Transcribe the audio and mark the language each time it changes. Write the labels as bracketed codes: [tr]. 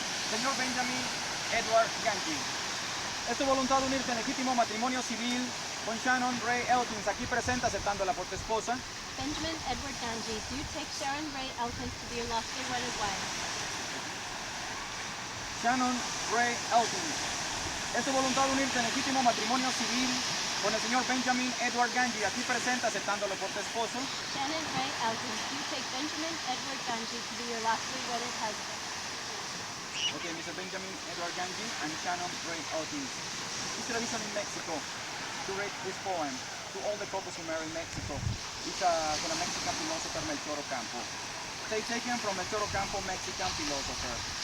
[es] Señor Benjamin Edward Ganji, es tu voluntad unirte en legítimo matrimonio civil con Shannon Ray Elkins, aquí presente, aceptándola por tu esposa. [en] Benjamin Edward Ganji, do you take Sharon Ray Elkins to be your lawfully wedded wife? [es] Shannon Ray Elkins, es tu voluntad unirte en legítimo matrimonio civil con el señor Benjamin Edward Ganji, aquí presente, aceptándolo por tu esposo. [en] Shannon Ray Elkins, do you take Benjamin Edward Ganji to be your lawfully wedded husband? Okay, Mr. Benjamin Edward Ganji and Shannon Ray Elkins. It's tradition in Mexico to read this poem to all the couples who marry in Mexico. It's from a Mexican philosopher, Melchor Ocampo. They taken from Melchor Ocampo, Mexican philosopher.